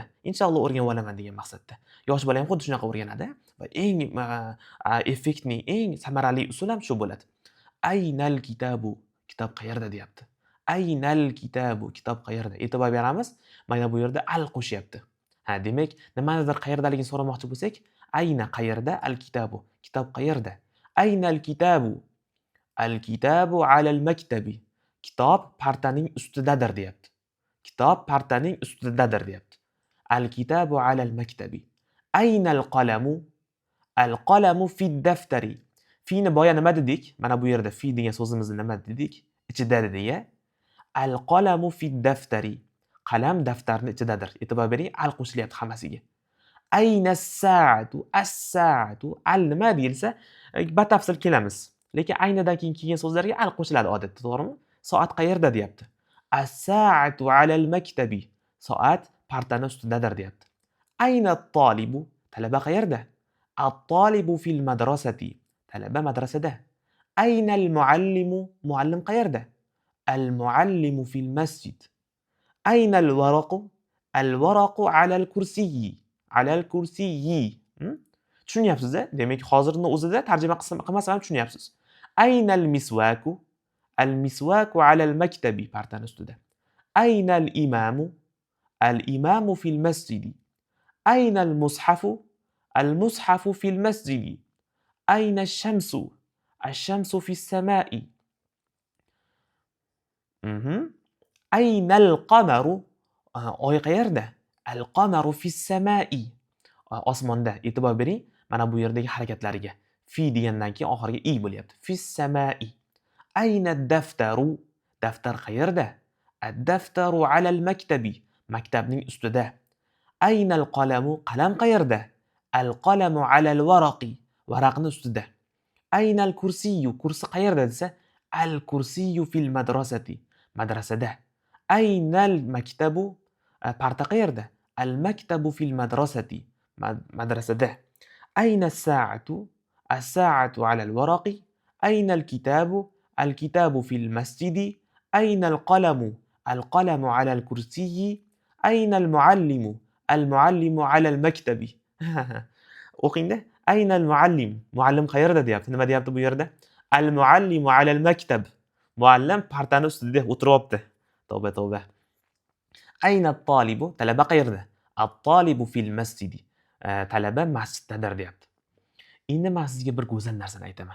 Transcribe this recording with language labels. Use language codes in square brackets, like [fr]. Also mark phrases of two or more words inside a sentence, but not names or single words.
[uz] Inshaalloh o'rganib olaman degan maqsadda. Yosh bola ham xuddi shunaqa o'rganadi va eng effektli, eng samarali usul ham shu bo'ladi. [ar] أين الكتاب. [uz] Kitob qayerda deyapti. [ar] أين الكتاب. [uz] Kitob qayerda? E'tibor beramiz. Mana bu yerda al qo'shyapti. Demak, nimanidir qayerdaligini so'ramoqchi bo'lsak, ayna qayerda, [ar] الكتاب. [uz] Kitob qayerda? [ar] أين الكتاب؟ الكتاب على المكتب. [uz] Kitob partaning ustidadir deyapti. [ar] الكتاب على المكتب. أين القلم؟ القلم في الدفتر. [uz] Fi'ni boya nima dedik? Mana bu yerda fi degan so'zimizni nima dedik? Ichida dedik-a. [ar] القلم في الدفتر. [uz] Qalam daftarning ichidadir. E'tibor bering, al qo'shilyapti hammasiga. [ar] أين الساعة؟ الساعة [uz] al nima deyilsa, batafsil kelamiz. Lekin aynadan keyin kelgan so'zlarga al qo'shiladi odatda, to'g'rimi? Soat qayerda deyapti. [ar] الساعة على المكتب. [uz] Soat partaning ustidadir deyapti. [ar] أين الطالب? [uz] Talaba qayerda? [ar] الطالب في المدرسة. [uz] Talaba madrasada. [ar] أين المعلم? [uz] Muallim qayerda? [ar] المعلم في المسجد. أين الورق? الورق على الكرسي. على الكرسي. Tushunyapsiz-a? [uz] Demak, hozirning o'zida tarjima qilmasam ham tushunyapsiz. [ar] أين المسواك? المسواك على المكتب, [uz] partaning ustida. [ar] أين الإمام؟ الإمام في المسجد. أين المصحف؟ المصحف في المسجد. أين الشمس؟ الشمس في السماء. أين القمر? [uz] Oy qayerda? [ar] القمر في السماء. [uz] Osmonda. E'tibor bering, mana bu yerdagi harakatlariga. Fi degandan keyin oxiriga i bo'lyapti. [ar] في السماء. أين الدفتر? [uz] Daftar qayerda? [ar] الدفتر على المكتب. [uz] Maktabning ustida. [ar] أين القلم? [uz] Qalam qayerda? [ar] القلم على الورق. [uz] Varaqning ustida. [ar] أين الكرسي? [uz] Kursi qayerda desa, [ar] الكرسي في المدرسة. [uz] Madrasada. [ar] أين المكتب? [uz] Parta qayerda? [ar] المكتب في المدرسة. Madrasada. أين الساعة? الساعة على الورق، أين الكتاب، الكتاب في المسجد، أين القلم، القلم على الكرسي، أين المعلم، المعلم على المكتب. o'qingda. أين المعلم، [uz] muallim qayerda deyapti. Nima deyapti bu yerda? [ar] المعلم على المكتب. [uz] Muallim partani ustida o'tiryapti. Tavba tavba. [ar] أين الطالب, [uz] talaba qayerda? [ar] الطالب في المسجد. [uz] Talaba masjiddadir deyapti. Endi men sizga bir go'zal narsani aytaman.